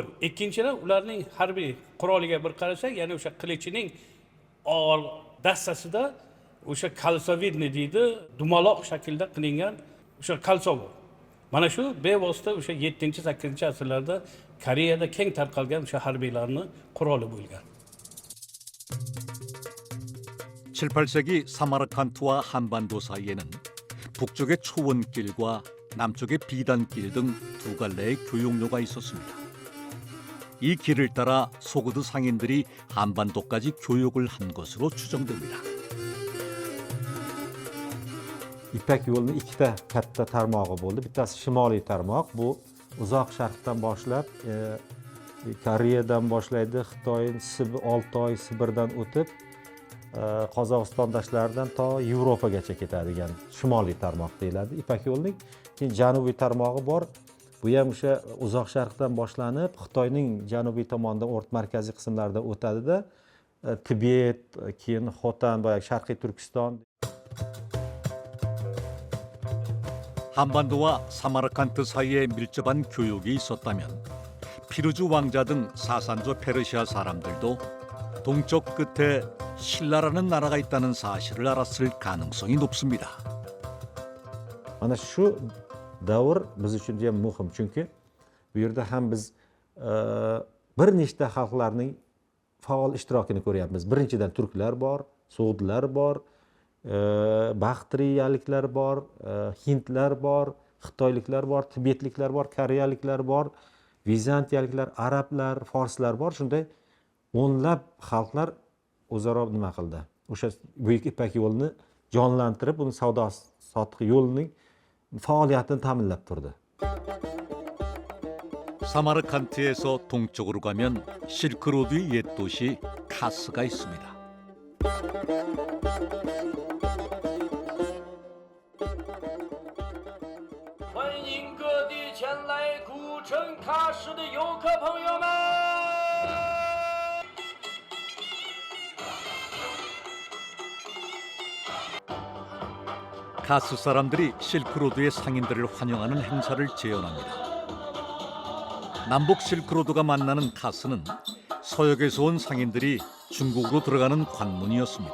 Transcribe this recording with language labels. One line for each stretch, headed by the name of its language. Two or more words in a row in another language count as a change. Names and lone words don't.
Uzbek: Ikkinchidan ularning harbiy quroliga bir qarasak, ya'ni o'sha qilichining dassasida o'sha kalsovidni deydi, dumaloq shaklda qilingan o'sha kalso bor. Mana shu bevosita o'sha 7-8 asrlarda Koreyada keng tarqalgan o'sha harbiylarning quroli bo'lgan.
Korean: 7, 8세기 사마르칸트와 한반도 사이에는 북쪽의 초원길과 남쪽의 비단길 등 두 갈래의 교역로가 있었습니다. 이 길을 따라 소그드 상인들이 한반도까지 교역을 한 것으로 추정됩니다.
Uzbek: İpek yo'lining ikkita katta tarmog'i bo'ldi. Bittasi shimoliy tarmoq, bu uzoq sharqdan boshlab Koreyadan boshlaydi, Xitoy, Oltoy, Sibirdan o'tib Qozog'iston dashtlaridan to Yevropagacha ketadigan shimoliy tarmoq deyiladi Ipak yo'lining. Keyin janubiy tarmog'i bor. Bu ham o'sha uzoq sharqdan boshlanib Xitoyning janubiy tomonidan markaziy qismlarida o'tadi-da, Tibet, keyin Xotan, boyagi Sharqiy Turkiston.
Korean: 한반도와 사마르칸트 사이에 밀접한 교역이 있었다면 피루즈 왕자 등 사산조 페르시아 사람들도 동쪽 끝에 신라라는 나라가 있다는 사실을 알았을 가능성이 높습니다.
Uzbek: Mana shu davr biz uchun ham muhim, chunki bu yerda ham biz bir nechta xalqlarning faol ishtirokini ko'ryapmiz. Birinchidan turklar bor, so'g'dlar bor, Baktriyaliklar bor, hindlar bor, xitoyliklar bor, tibetliklar bor, koreyaliklar bor, vizantiyaliklar, arablar, forslar bor. Shunday o'nlab xalqlar o'zaro nima qildi? O'sha buyuk Ipak yo'lini jonlantirib, uni savdo sotiq yo'lining faoliyatini ta'minlab turdi.
Korean: 사마르칸트에서 동쪽으로 가면 실크로드의 옛 도시 카스가 있습니다.
Chinese: 前来古城喀什的游客朋友们。
Korean: 카스 사람들이 실크로드의 상인들을 환영하는 행사를 재현합니다. 남북 실크로드가 만나는 카스는 서역에서 온 상인들이 중국으로 들어가는 관문이었습니다.